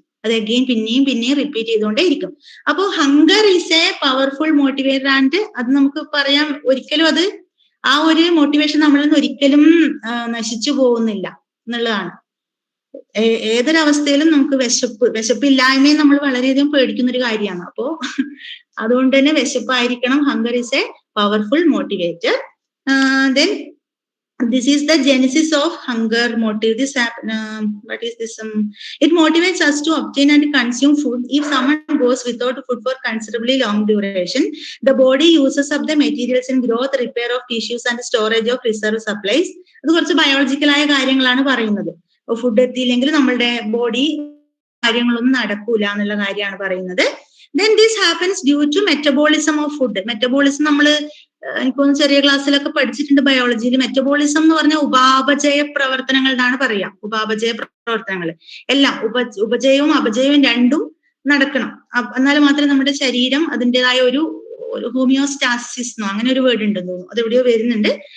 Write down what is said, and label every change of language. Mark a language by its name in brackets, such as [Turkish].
[Malayalam] അത് അഗെയിൻ പിന്നെയും റിപ്പീറ്റ് ചെയ്തുകൊണ്ടേ ഇരിക്കും. അപ്പോൾ [English] hunger is a powerful motivator and [Malayalam] അത് നമുക്ക് പറയാം, ഒരിക്കലും അത് ആ ഒരു മോട്ടിവേഷൻ നമ്മളിൽ നിന്ന് ഒരിക്കലും നശിച്ചു പോകുന്നില്ല എന്നുള്ളതാണ്. ഏതൊരവസ്ഥയിലും നമുക്ക് വിശപ്പില്ലായ്മയും നമ്മൾ വളരെയധികം പേടിക്കുന്ന ഒരു കാര്യമാണ്. അപ്പോ അതുകൊണ്ട് തന്നെ വിശപ്പായിരിക്കണം. [English] Hunger is a powerful motivator. Then this is the genesis of hunger motive. What is this? It motivates us to obtain and consume food. If someone goes without food for considerably long duration, the body uses up the materials in growth, repair of tissues and storage of reserve supplies. [Malayalam] അത് കുറച്ച് ബയോളജിക്കലായ കാര്യങ്ങളാണ് പറയുന്നത്. Food എത്തിയില്ലെങ്കിൽ നമ്മളുടെ body കാര്യങ്ങളൊന്നും നടക്കൂല എന്നുള്ള കാര്യമാണ് പറയുന്നത്. [English] Then this happens due to metabolism of food. [Malayalam] Metabolism നമ്മൾ എനിക്കൊന്ന് ചെറിയ ക്ലാസ്സിലൊക്കെ പഠിച്ചിട്ടുണ്ട് ബയോളജിയിൽ. മെറ്റബോളിസം എന്ന് പറഞ്ഞാൽ ഉപാപചയ പ്രവർത്തനങ്ങൾ എന്നാണ് പറയാ. ഉപാപചയ പ്രവർത്തനങ്ങൾ എല്ലാം ഉപചയവും അപചയവും രണ്ടും നടക്കണം. എന്നാൽ മാത്രമേ നമ്മുടെ ശരീരം അതിൻ്റെതായ ഒരു ഹോമിയോസ്റ്റാസിസ് എന്നോ അങ്ങനെ ഒരു വേർഡ് ഉണ്ടെന്ന് തോന്നുന്നു, അത് എവിടെയോ വരുന്നുണ്ട്.